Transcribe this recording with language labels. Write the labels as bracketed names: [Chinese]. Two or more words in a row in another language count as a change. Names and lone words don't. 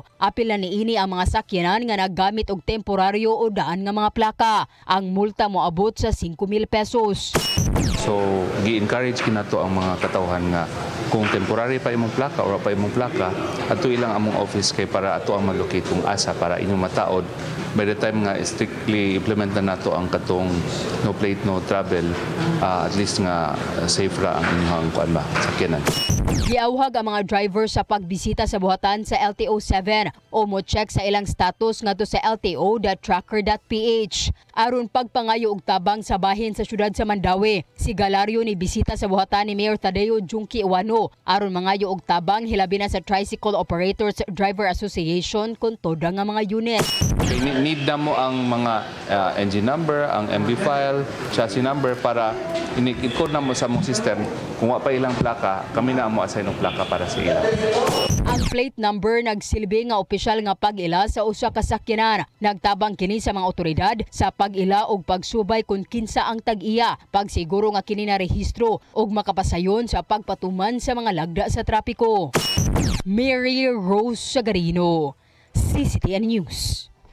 [Cebuano] Apil na niini ang mga sakyanan nga naggamit og temporaryo o daan nga mga plaka. Ang multa moabot sa 5,000 pesos. So, gi-encourage kinato ang mga katawhan nga kung [English] temporary pa [Cebuano] imong plaka or pa imong plaka, ato ilang among office kay para ato ang mag-locate kung asa para inyong mataod. By the time nga strictly implement na nato ang katong [English] no plate, no travel, [Cebuano] at least nga safe ra ang inyong kuan ba, sakyanan. Giawhag ang mga driver sa pagbisita sa buhatan sa LTO 7 o mo-check sa ilang status ngadto sa lto.tracker.ph. Aron pagpangayo og tabang sa bahin sa syudad sa Mandawi, si Galario ni bisita sa buhatan ni Mayor Tadeo Junki Iwano Senado aron mangayo og tabang hilabi na sa Tricycle Operators Driver Association kun toda nga mga unit. Need na mo ang mga [English] engine number, [Cebuano] ang [English] MB file, chassis number [Cebuano] para i-code na mo sa mong system. Kung wa pa ilang plaka, kami na mo assign ng plaka para sa ila. Ang [English] plate number [Cebuano] nagsilbi nga opisyal nga pag-ila sa usa ka sakyanan. Nagtabang kini sa mga otoridad sa pag-ila og pagsubay kung kinsa ang tag-iya, pagsiguro nga kini na rehistro og makapasayon sa pagpatuman sa mga lagda sa trapiko. Mary Rose Sagarino, CCTN News.